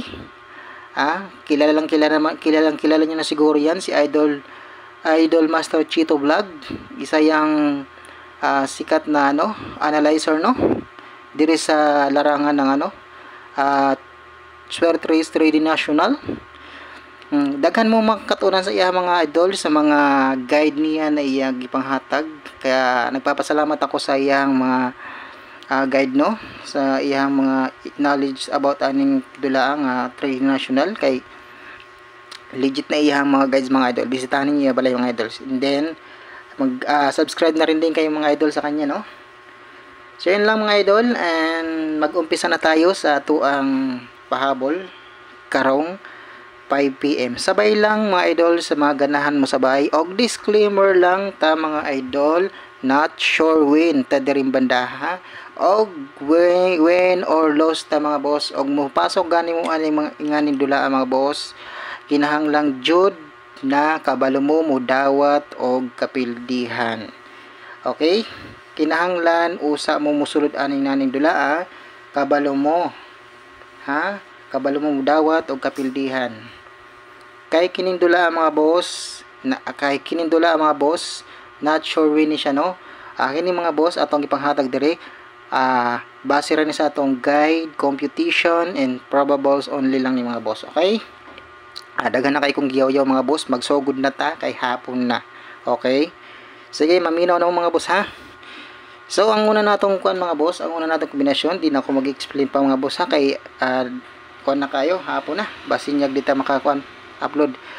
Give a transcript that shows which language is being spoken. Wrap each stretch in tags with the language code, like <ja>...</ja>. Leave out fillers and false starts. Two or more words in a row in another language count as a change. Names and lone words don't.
<tl>Kilala niyo na siguro yan, si idol Master Chito Vlog. Isa yang sikat na analyzer, no, diri sa larangan ng Swerte Race 3D National.</tl> <ceb>Daghan mo makatunan sa iya, mga idol, sa mga guide niya na iya gipanghatag.</ceb> <tl>Kaya nagpapasalamat ako</tl> <ceb>sa iyang mga guide,</ceb> <tl>no, sa iyang mga</tl> <en>knowledge about</en> <tl>aning dulaang 3D National.</tl> <ceb>Kay legit na iyang mga guides, mga idol.</ceb> <tl>Bisitahin niyo balay, mga idols.</tl> <en>And then</en> <tl>mag-subscribe na rin din kayo, mga idol, sa kanya, no. So, yun lang, mga idol, and mag-umpisa na tayo sa tuang pahabol karong 5 PM.</tl> <ceb>Sabay lang, mga idol, sa mga ganahan mo sabay. Og disclaimer lang ta, mga idol,</ceb> <en>not sure win</en> <ceb>ta diring banda, ha. Og</ceb> <en>win or loss</en> <ceb>ta, mga boss. Og mupasok gani mo aning mga inganing dula, mga boss. Kinahanglang jud na kabalo mo mudawat og kapildihan. Okay? Kinahanglan usa mo musulod aning naning dula, kabalo mo, ha, kabalo mo mudawat og kapildihan. Kay kining dula, mga boss,</ceb> <en>not sure win</en> <ceb>ni siya, no. Kini, mga boss, atong gipanghatag dire, base ra ni sa atong guide,</ceb> <en>computation and probables only</en> <ceb>lang ni, mga boss. Okay? Daghan na kay kong giyaw-yaw, mga boss, magsugod na ta kay hapon na. Okay? Sige, maminaw na, mga boss, ha. So, ang una natong mga boss, ang una natong kombinasyon,</ceb> <tl>di na ako mag-explain pa,</tl> <ceb>mga boss, ha, kay kuan na kayo, hapon na, basin nyag dita makakuan upload.</ceb>